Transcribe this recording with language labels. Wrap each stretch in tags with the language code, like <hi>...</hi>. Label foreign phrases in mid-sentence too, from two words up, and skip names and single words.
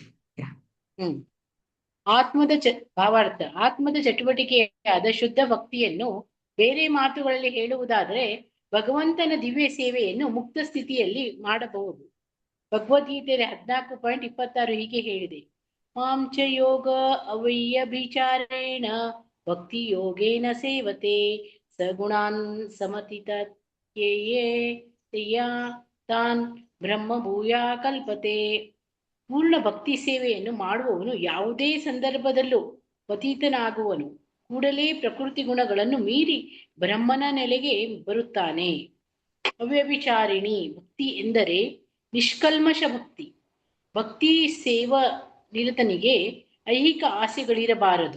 <kn>ಹ್ಮ್ ಭಾವಾರ್ಥ. ಆತ್ಮದ ಚಟುವಟಿಕೆಯಾದ ಶುದ್ಧ ಭಕ್ತಿಯನ್ನು ಬೇರೆ ಮಾತುಗಳಲ್ಲಿ ಹೇಳುವುದಾದರೆ ಭಗವಂತನ ದಿವ್ಯ ಸೇವೆಯನ್ನು ಮುಕ್ತ ಸ್ಥಿತಿಯಲ್ಲಿ ಮಾಡಬಹುದು. ಭಗವದ್ಗೀತೆಯಲ್ಲಿ 14.26 ಹೀಗೆ ಹೇಳಿದೆ:</kn> <sa>ಮಾಂ ಚ ಯೋಗ ಅವ್ಯಭಿಚಾರೇಣ ಭಕ್ತಿ ಯೋಗೇನ ಸೇವತೆ ಸಗುಣಾನ್ ಸಮತಿತಯೇ ತಾನ್ ಬ್ರಹ್ಮ ಭೂಯಾ ಕಲ್ಪತೆ.</sa> <kn>ಪೂರ್ಣ ಭಕ್ತಿ ಸೇವೆಯನ್ನು ಮಾಡುವವನು ಯಾವುದೇ ಸಂದರ್ಭದಲ್ಲೂ ಪತೀತನಾಗುವನು. ಕೂಡಲೇ ಪ್ರಕೃತಿ ಗುಣಗಳನ್ನು ಮೀರಿ ಬ್ರಹ್ಮನ ನೆಲೆಗೆ ಬರುತ್ತಾನೆ. ಅವ್ಯಭಿಚಾರಿಣಿ ಭಕ್ತಿ ಎಂದರೆ ನಿಷ್ಕಲ್ಮಶ ಭಕ್ತಿ. ಭಕ್ತಿ ಸೇವಾ ನಿರತನಿಗೆ ಐಹಿಕ ಆಸೆಗಳಿರಬಾರದು.</kn>